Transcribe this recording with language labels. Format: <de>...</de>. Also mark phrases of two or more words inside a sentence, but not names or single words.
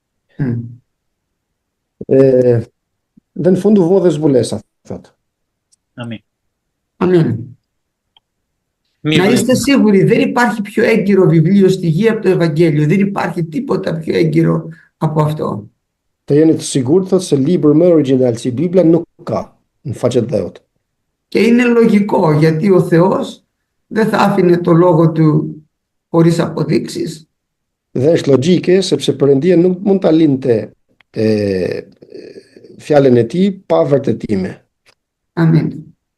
<el>Δεν φούντου βόδες βουλές, αυτό. Αμήν. Να είστε σίγουροι, δεν υπάρχει πιο έγκυρο βιβλίο στοιχεία από το Ευαγγέλιο. Δεν υπάρχει τίποτα πιο έγκυρο από αυτό.</el> <sq>Të jeni të sigurt thot se libër më original si Bibla nuk ka në faqet dheut.</sq> <el>Και είναι λογικό, γιατί ο Θεός δεν θα άφηνε το λόγο του χωρίς αποδείξεις.</el> <sq>Dhe është logjike sepse Perëndia nuk mund ta linte fjalën e tij pa vërtetime.</sq> <el>Αμήν.</el>